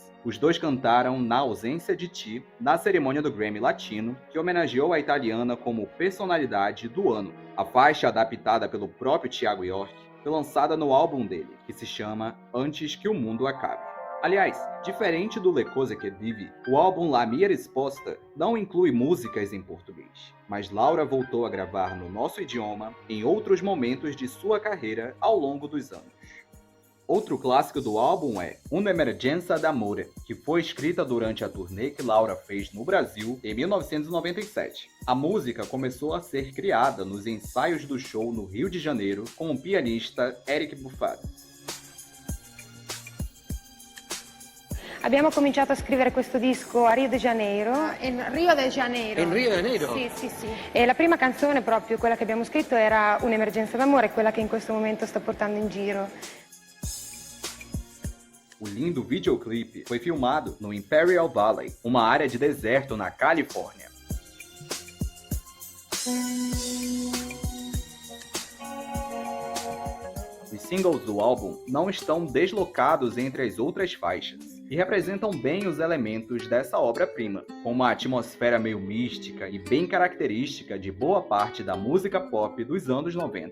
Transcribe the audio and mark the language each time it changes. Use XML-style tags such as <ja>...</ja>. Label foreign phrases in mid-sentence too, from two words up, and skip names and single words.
<pt>Os dois cantaram Na Ausência de Ti, na cerimônia do Grammy Latino, que homenageou a italiana como personalidade do ano. A faixa, adaptada pelo próprio Thiago York, foi lançada no álbum dele, que se chama Antes que o Mundo Acabe. Aliás, diferente do Le Cose Che Vive, o álbum La Mia Risposta não inclui músicas em português, mas Laura voltou a gravar no nosso idioma em outros momentos de sua carreira ao longo dos anos. Outro clássico do álbum é Una Emergenza d'Amore, que foi escrita durante a turnê que Laura fez no Brasil em 1997. A música começou a ser criada nos ensaios do show no Rio de Janeiro com o pianista Eric Buffat.</pt> <it>Abbiamo cominciato a scrivere questo disco a Rio de Janeiro. In Rio de Janeiro. In Rio de Janeiro? Sì. E la prima canzone, proprio quella che abbiamo scritto, era Un'emergenza d'amore, quella che in questo momento sto portando in giro.</it> <pt>O lindo videoclipe foi filmado no Imperial Valley, uma área de deserto na Califórnia. Os singles do álbum não estão deslocados entre as outras faixas e representam bem os elementos dessa obra-prima, com uma atmosfera meio mística e bem característica de boa parte da música pop dos anos 90.</pt>